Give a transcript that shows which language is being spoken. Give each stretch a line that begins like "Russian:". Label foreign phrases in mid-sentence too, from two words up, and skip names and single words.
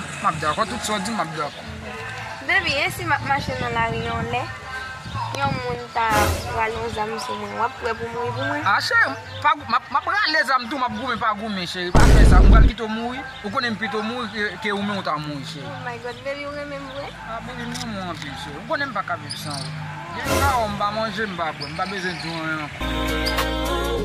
Haitian Creole: M ap dakò, tout sa di m ap dakò. Baby, e si m ap mache nan la ri yon lè, yon moun ta pral yon zam sou mwen, w ap pwè pou mouri pou mwen? A, chè, pa gou-, m ap, m ap pral lè zam tou, m ap goumen pa goumen, chè. Pa fè sa, m pral kite ou mouri. Ou konnen m pito mouri, ke, ke ou men ou ta mouri, chè.
English: Oh my God, baby,
Haitian Creole: ou remè m wè? A, baby, m remè m anpil, chè. Ou konnen m pa ka viv san ou. Gen m pa ou, m pa manje, m pa bwè, m pa bezwen di yon yon.